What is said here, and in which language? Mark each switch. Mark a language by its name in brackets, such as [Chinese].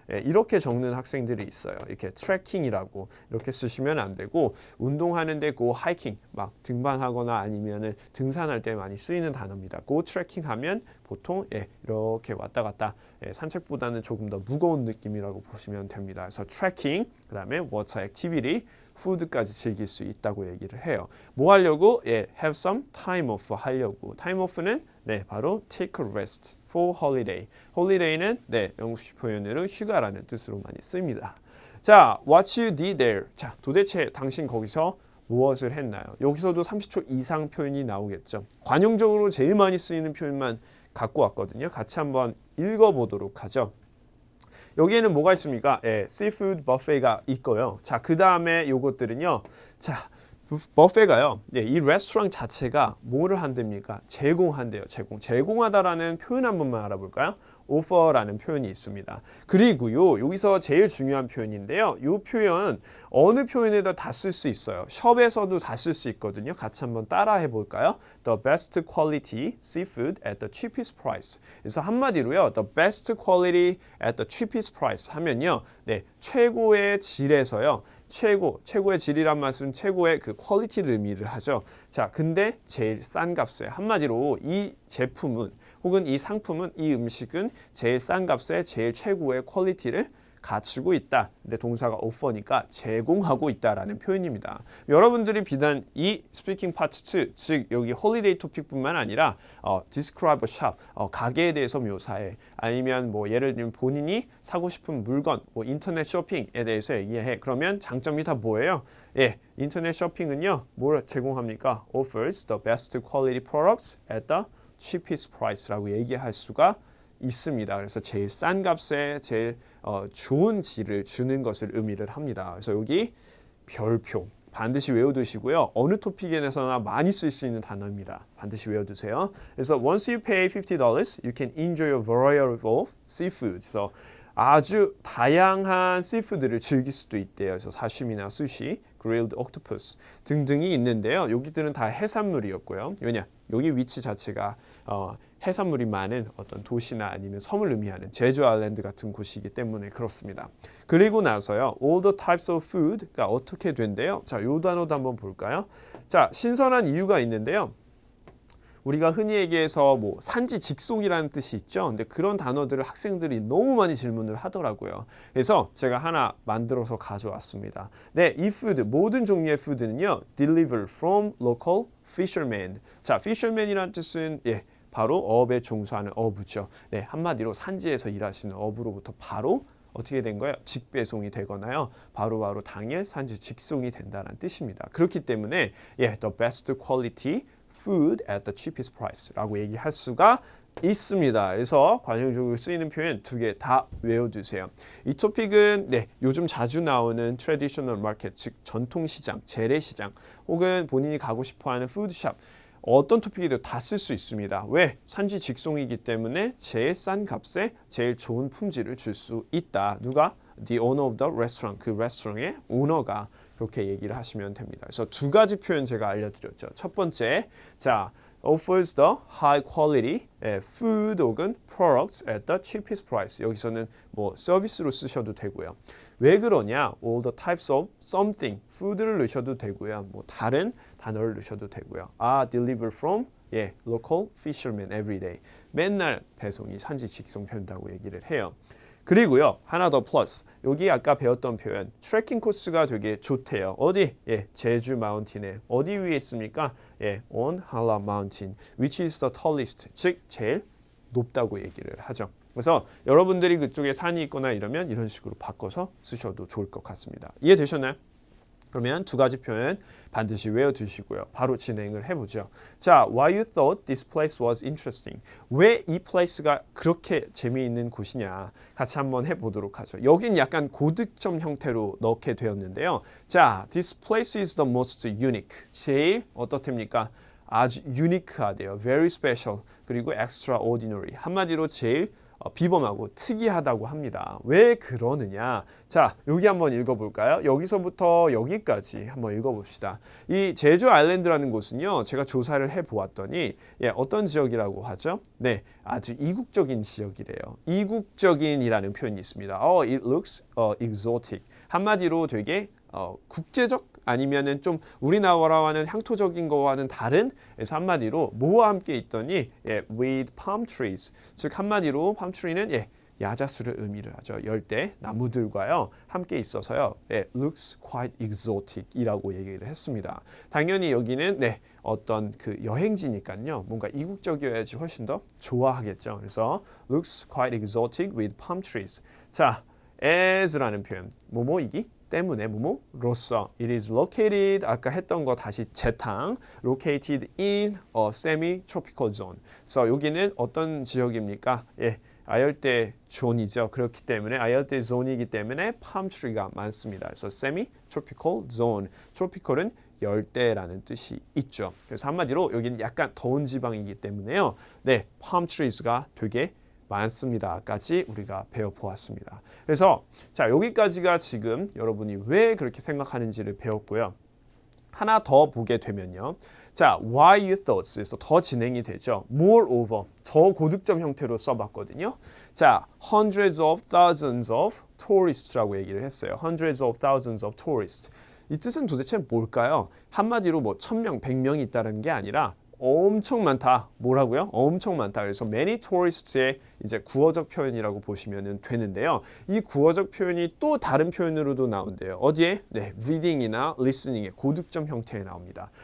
[Korean] 이렇게 적는 학생들이 있어요. 이렇게 트래킹이라고 이렇게 쓰시면 안 되고 운동하는데 [English] go hiking [Korean] 막 등반하거나 아니면은 등산할 때 많이 쓰이는 단어입니다. [English] go trekking [Korean] 하면 보통 이렇게 왔다 갔다 산책보다는 조금 더 무거운 느낌이라고 보시면 됩니다. 그래서 trekking, 그 다음에 [English] water activity, [Korean] food까지 즐길 수 있다고 얘기를 해요. 뭐 하려고? [English] have some time off [Korean] 하려고. [English] time off는 바로 take a rest for holiday. [Korean] holiday는 영국식 표현으로 휴가라는 뜻으로 많이 씁니다. [English] 자, what you did there. [Korean] 자, 도대체 당신 거기서 무엇을 했나요? 여기서도 30초 이상 표현이 나오겠죠. 관용적으로 제일 많이 쓰이는 표현만 갖고 왔거든요. 같이 한번 읽어보도록 하죠. 여기에는 뭐가 있습니까? seafood buffet가 있고요. 자, 그 다음에 요것들은요. 자, 버페가요. 이 레스토랑 자체가 뭐를 한답니까? 제공한대요. 제공하다라는 표현 한 번만 알아볼까요? offer라는 표현이 있습니다. 그리고요, 여기서 제일 중요한 표현인데요. 이 표현 어느 표현에도 다 쓸 수 있어요. 숍에서도 다 쓸 수 있거든요. 같이 한번 따라해 볼까요? [English] The best quality seafood at the cheapest price. [Korean] 그래서 한마디로요, [English] the best quality at the cheapest price [Korean] 하면요, 네, 최고의 질에서요. 최고의 질이란 말은 최고의 그 퀄리티를 의미를 하죠. 자, 근데 제일 싼 값에 한마디로 이 제품은 혹은 이 상품은 이 음식은 제일 싼 값에 제일 최고의 퀄리티를 갖추고 있다. 근데 동사가 offer니까 제공하고 있다라는 표현입니다. 여러분들이 비단 이 스피킹 파트 2, 즉 여기 홀리데이 토픽뿐만 아니라 [English] describe a shop, [Korean] 가게에 대해서 묘사해. 아니면 뭐 예를 들면 본인이 사고 싶은 물건, 뭐 인터넷 쇼핑에 대해서 얘기해. 그러면 장점이 다 뭐예요? 예, 인터넷 쇼핑은요, 뭘 제공합니까? [English] offers the best quality products at the cheapest price [Korean] 라고 얘기할 수가 있습니다. 그래서 제일 싼 값에 제일 좋은 질을 주는 것을 의미를 합니다. 그래서 여기 별표 반드시 외워두시고요. 어느 토픽에서나 많이 쓸 수 있는 단어입니다. 반드시 외워두세요. 그래서 [English] once you pay $50, you can enjoy a variety of seafood. [Korean] 그래서 아주 다양한 씨푸드를 즐길 수도 있대요. 그래서 사시미나 수시, grilled octopus 등등이 있는데요. 여기들은 다 해산물이었고요. 왜냐? 여기 위치 자체가 해산물이 많은 어떤 도시나 아니면 섬을 의미하는 제주 아일랜드 같은 곳이기 때문에 그렇습니다. 그리고 나서요, [English] all the types of food [Korean] 가 어떻게 된대요? 자, 요 단어도 한번 볼까요? 자, 신선한 이유가 있는데요. 우리가 흔히 얘기해서 뭐 산지 직송이라는 뜻이 있죠. 근데 그런 단어들을 학생들이 너무 많이 질문을 하더라고요. 그래서 제가 하나 만들어서 가져왔습니다. 네, 이 푸드, 모든 종류의 푸드는요, [English] deliver from local fishermen. [Korean] 자, fishermen이라는 뜻은 바로 어업에 종사하는 어부죠. 네, 한마디로 산지에서 일하시는 어부로부터 바로 어떻게 된 거예요? 직배송이 되거나요. 바로바로 당일 산지 직송이 된다는 뜻입니다. 그렇기 때문에 [English] the best quality food at the cheapest price [Korean] 라고 얘기할 수가 있습니다. 그래서 관용적으로 쓰이는 표현 두 개 다 외워두세요. 이 토픽은 요즘 자주 나오는 traditional market, 즉 전통시장, 재래시장 혹은 본인이 가고 싶어하는 푸드샵 어떤 토픽이든 다 쓸 수 있습니다. 왜? 산지 직송이기 때문에 제일 싼 값에 제일 좋은 품질을 줄 수 있다. 누가? [English] The owner of the restaurant, [Korean] 그 레스토랑의 오너가 그렇게 얘기를 하시면 됩니다. 그래서 두 가지 표현 제가 알려드렸죠. 첫 번째, 자, [English] offers the high quality food [Korean] 혹은 [English] products at the cheapest price. [Korean] 여기서는 뭐 서비스로 쓰셔도 되고요. 왜 그러냐? [English] all the types of something, food [Korean] 를 넣으셔도 되고요. 뭐 다른 단어를 넣으셔도 되고요. [English] deliver from local fishermen every day. [Korean] 맨날 배송이 산지 직송 된다고 얘기를 해요. 그리고요, 하나 더 플러스. 여기 아까 배웠던 표현, 트레킹 코스가 되게 좋대요. 어디? 제주 마운틴에. 어디 위에 있습니까? [English] on Hala Mountain, which is the tallest. [Korean] 즉, 제일 높다고 얘기를 하죠. 그래서 여러분들이 그쪽에 산이 있거나 이러면 이런 식으로 바꿔서 쓰셔도 좋을 것 같습니다. 이해되셨나요? 그러면 두 가지 표현 반드시 외워두시고요. 바로 진행을 해보죠. [English] 자, why you thought this place was interesting. [Korean] 왜 이 place가 그렇게 재미있는 곳이냐. 같이 한번 해보도록 하죠. 여긴 약간 고득점 형태로 넣게 되었는데요. [English] 자, this place is the most unique. [Korean] 제일 어떻답니까? 아주 유니크하대요. very special. 그리고 extraordinary. 한마디로 제일 비범하고 특이하다고 합니다. 왜 그러느냐? 자, 여기 한번 읽어볼까요? 여기서부터 여기까지 한번 읽어봅시다. 이 제주 아일랜드라는 곳은요, 제가 조사를 해보았더니 어떤 지역이라고 하죠? 네, 아주 이국적인 지역이래요. 이국적인이라는 표현이 있습니다. [English] It looks exotic. [Korean] 한마디로 되게 국제적 아니면은 좀 우리나라와는 향토적인 거와는 다른, 그래서 한마디로 뭐와 함께 있더니 [English] with palm trees, [Korean] 즉 한마디로 palm tree는 야자수를 의미를 하죠. 열대 나무들과요 함께 있어서요 [English] looks quite exotic [Korean] 이라고 얘기를 했습니다. 당연히 여기는 어떤 그 여행지니까요 뭔가 이국적이어야지 훨씬 더 좋아하겠죠. [English] 그래서 looks quite exotic with palm trees. [Korean] 자, as라는 표현, 뭐뭐이기 때문에 뭐뭐로서. [English] It is located, [Korean] 아까 했던 거 다시 재탕. [English] Located in a semi-tropical zone. [Korean] 그래서 여기는 어떤 지역입니까? 아열대 존이죠. 그렇기 때문에 아열대 존이기 때문에 palm tree가 많습니다. 그래서 semi-tropical zone. tropical은 열대라는 뜻이 있죠. 그래서 한마디로 여기는 약간 더운 지방이기 때문에요. palm trees가 되게 많습니다까지 우리가 배워보았습니다. 그래서 자 여기까지가 지금 여러분이 왜 그렇게 생각하는지를 배웠고요. 하나 더 보게 되면요. 자, [English] why you thoughts [Korean] 에서 더 진행이 되죠. moreover, 저고득점 형태로 써봤거든요. [English] 자, hundreds of thousands of tourist [Korean] 라고 얘기를 했어요. [English] hundreds of thousands of tourists. [Korean] 이 뜻은 도대체 뭘까요? 한마디로 뭐 1000명, 100명이 있다는 게 아니라 엄청 많다. 뭐라고요? 엄청 많다. 그래서 [English] many tourists [Korean] 의 이제 구어적 표현이라고 보시면 되는데요. 이 구어적 표현이 또 다른 표현으로도 나온대요. 어디에? 네, reading이나 listening의 고득점 형태에 나옵니다.